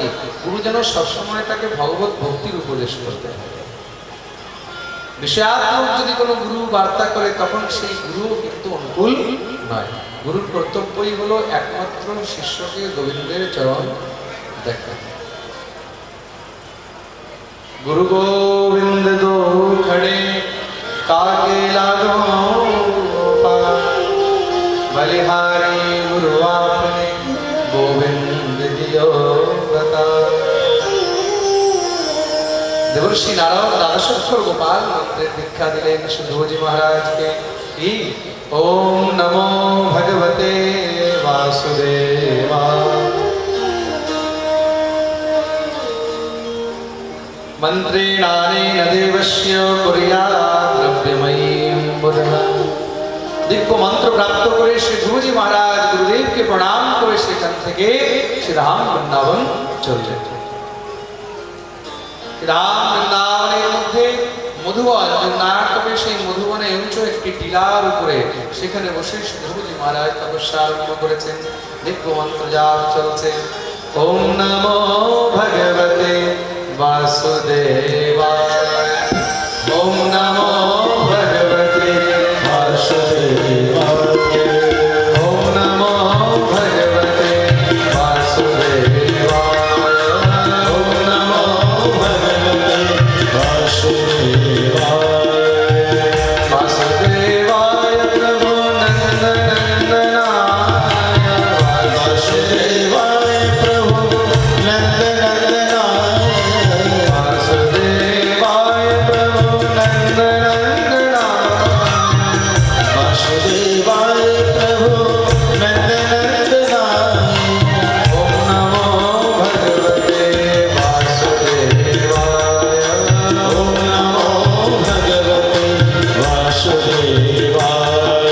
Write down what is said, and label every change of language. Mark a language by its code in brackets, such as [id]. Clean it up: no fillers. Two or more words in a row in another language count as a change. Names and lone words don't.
[bn] গুরু যেন সবসময় তাকে ভগবত ভক্তির উপদেশ করতে হবে। বিষয়াত্মক যদি কোনো গুরু বার্তা করে, তখন সেই গুরু কিন্তু অনুকূল নয়। গুরুর কর্তব্যই হলো একমাত্র শিষ্যকে গোবিন্দের চরণ দেখা। [hi] गुरु गोविंद दो खड़े काके लागो बलिहारी गुरु आपने गोविंद दियो बता। [bn] দেবর্ষি নারদ দানশেখর গোপাল মন্ত্রের দীক্ষা দিলেন সুধোজী মহারাজ কে। [sa] ओम नमो भगवते वासुदेवा। মন্ত্রেণানেন দেবস্য কুর্যাৎ দ্রব্যময়ীম বুধঃ। [bn] দিব্য মন্ত্র প্রাপ্ত করে শ্রী ধ্রুবজি মহারাজ গুরুদেবকে প্রণাম করে সেখান থেকে শ্রীরাম বৃন্দাবন চললেন। রাম বৃন্দাবনের মধ্যে মধুবন, নাটকে সেই বনে উঁচু একটি টিলার উপরে সেখানে বসে ধ্রুবজি মহারাজ তপস্যা আরম্ভ করেছেন। দিব্য মন্ত্র জাপ চলছে। [sa] ওম নমো ভগবতে বাসুদেবায়। ওম নমো ভগবতে বাসুদেবায়। ওম নমো ভগবতে বাসুদেবায়। ওম নমো ভগবতে বাসুদেবায়। বাসুদেবায় প্রভু নন্দনন্দনায়। বাসুদেবায় প্রভু নন্দনন্দনায়। বাসুদেবায় প্রভু নন্দনন্দনায়। বাসুদেবায় প্রভু নন্দনন্দনায়। ওম নমো ভগবতে বাসুদেবায়। ওম নমো ভগবতে বাসুদেবায়।